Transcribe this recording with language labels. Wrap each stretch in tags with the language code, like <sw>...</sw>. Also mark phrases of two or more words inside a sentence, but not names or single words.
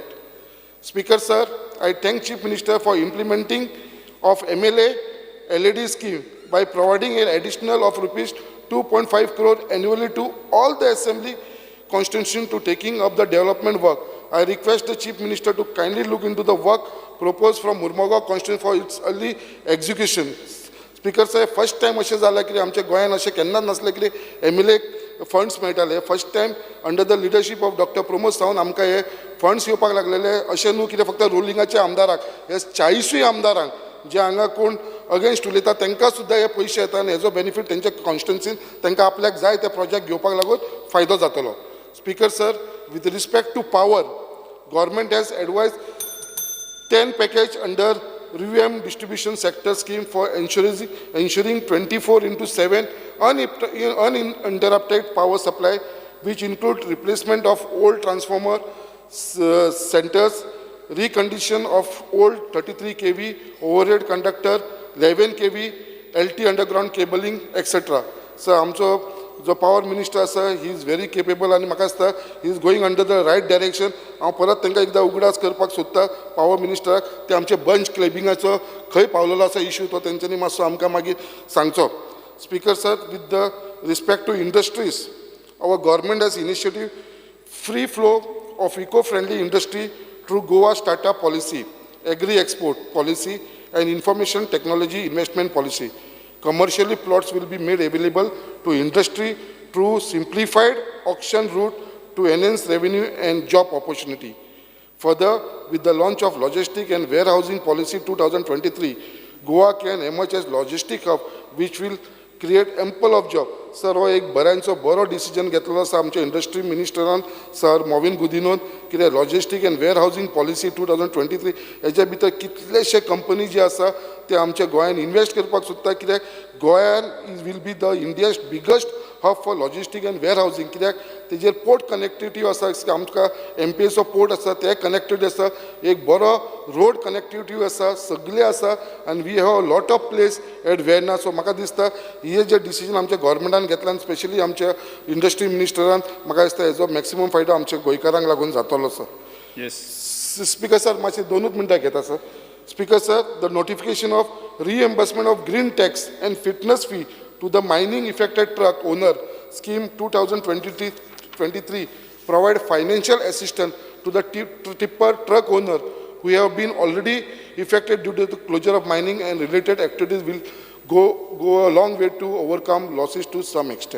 <en>Speaker, sir, I thank Chief Minister for implementing of MLA LED scheme by providing an additional of rupees 2.5 crore annually to all the assembly constitution to taking up the development work. I request the Chief Minister to kindly look into the work proposed from Murmagaon constituency for its early execution. Speaker, sir, first time</en> <kok>अशें जालां की आमच्या गोंयांत अशें केन्नाच नासलें की</kok> <en>MLA funds</en> <kok>मेळटाले.</kok> <en>first time under the leadership of Doctor Pramod Sawant</en> <kok>आमकां हे फंड्स येवपाक लागलेले. अशें न्हू कितें फक्त रोलिंगाच्या आमदाराक, हे 40 आमदारांक जे हांगा कोण अगेन्स्ट उलयता तांकां सुद्दां हे पयशे येता आनी हेजो बेनिफीट तेंच्या कॉन्स्टिट्युन्सीन तांकां आपल्याक जाय ते प्रोजेक्ट घेवपाक लागून फायदो जातलो.</kok> <en>Speaker, sir, with respect to power, government has advised 10 package under revamp distribution sector scheme for ensuring 24/7 uninterrupted power supply, which include replacement of old transformer centers, recondition of old 33 kV overhead conductor, 11 kV LT underground cabling, etc. So,</en> <kok>आमचो जो</kok> <en>power minister</en> <kok>आसा,</kok> <en>he is very capable</en> <kok>आनी म्हाका दिसता</kok> <en>he is going under the right direction.</en> <kok>हांव परत तांकां एकदां उगडास करपाक सोदता पावर मिनिस्टराक, ते आमचे बंच क्लेबिंगाचो खंय पावलेलो आसा इश्यू तो तेंच्यांनी मातसो आमकां मागीर सांगचो.</kok> <en>Speaker, sir, with the respect to industries, our government has initiative free flow of eco friendly industry through Goa Startup Policy, Agri Export Policy and information technology investment policy. Commercially, plots will be made available to industry through simplified auction route to enhance revenue and job opportunity. Further, with the launch of logistic and warehousing policy 2023, Goa can emerge as logistic hub, which will create ample of job.</en> <kok>सर, हो एक बरो डिसिजन घेतलेलो आसा आमच्या</kok> <en>industry minister</en> <kok>सर मोविन गुदिनोन, कितें</kok> <en>logistic and warehousing policy 2023</en> <kok>हेच्या भितर कितलेशे कंपनी जे आसा ते आमच्या गोंयान इन्वेस्ट करपाक सोदता, कित्याक गोंयान</kok> <en>will be the India's biggest hub for logistic and warehousing,</en> <kok>कित्याक तेजेर</kok> <en>port connectivity</en> <kok>आसा, आमकां MPSO पोर्ट आसा ते कनेक्टेड आसा, एक बरो</kok> <en>road connectivity</en> <kok>आसा, सगळे आसा, आनी</kok> <en>we have a lot of place at Verna.</en> <kok>सो म्हाका दिसता हे जे डिसिजन आमच्या गव्हर्मेंटान घेतला, आनी स्पेशली आमच्या</kok> <en>industry minister,</en> <kok>म्हाका दिसता हेजो मॅक्सिमम फायदो आमच्या गोंयकारांक लागून जातलो सर.</kok> <en>Speaker sir,</en> <kok>मातशें 2 मिनटां घेता सर.</kok> <en>Speaker sir, the notification of reimbursement of green tax and fitness fee to the mining affected truck owner scheme 2023 provide financial assistance to the tipper truck owner who have been already affected due to the closure of mining, and related activities will go a long way to overcome losses to some extent.</en>